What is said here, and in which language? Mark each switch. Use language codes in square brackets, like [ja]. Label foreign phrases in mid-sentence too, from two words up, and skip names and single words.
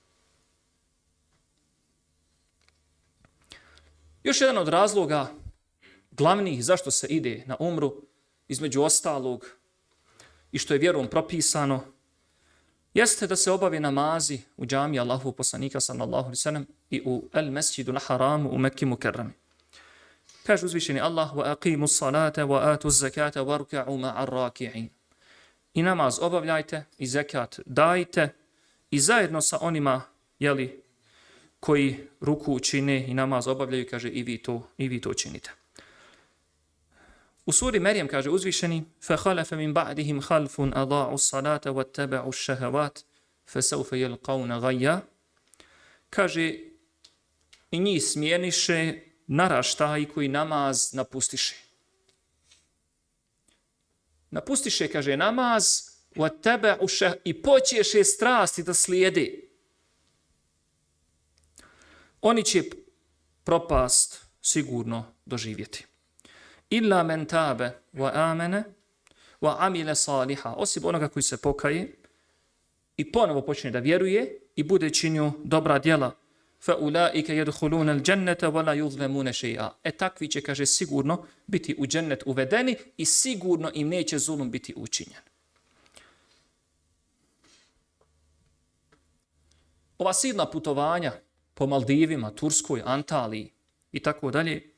[bs] Još jedan od razloga glavnih zašto se ide na umru, između ostalog, i što je vjerom propisano, jeste da se obave namazi u džamiji Allahu poslanika [ar] صلى الله عليه وسلم [bs] i u [ar] المسجد الحرام [bs] u Mekki Mukerrami. Kaže uzvišeni Allah: [ar] "وأقيموا الصلاة وآتوا الزكاة واركعوا مع الراكعين." [bs] I namaz obavljajte i zekat dajte i zajedno sa onima koji ruku čine i namaz obavljaju, kaže i vi to činite. U suri Merjem kaže uzvišeni: [ar] فَخَلَفَ مِنْ بَعْدِهِمْ خَلْفٌ أَضَاعُوا الصَّلَاةَ وَاتَّبَعُوا الشَّهَوَاتِ فَسَوْفَ يَلْقَوْنَ غَيًّا. [bs] Kaže, i njih smijeniše naraštaji koji namaz napustiše. Napustiše, kaže, namaz i počeše strasti da slijede. Oni će propast sigurno doživjeti. [ar] إلا من تاب وآمن وعمل صالحا. [bs] Osim onoga koji se pokaje i ponovo počne da vjeruje i bude činio dobra djela. [ar] فأولئك يدخلون الجنة ولا يظلمون شيئا. [bs] Takvi će, kaže, sigurno biti u džennet uvedeni i sigurno im neće zulum biti učinjen. Ova silna putovanja po Maldivima, Turskoj, Antaliji i tako dalje.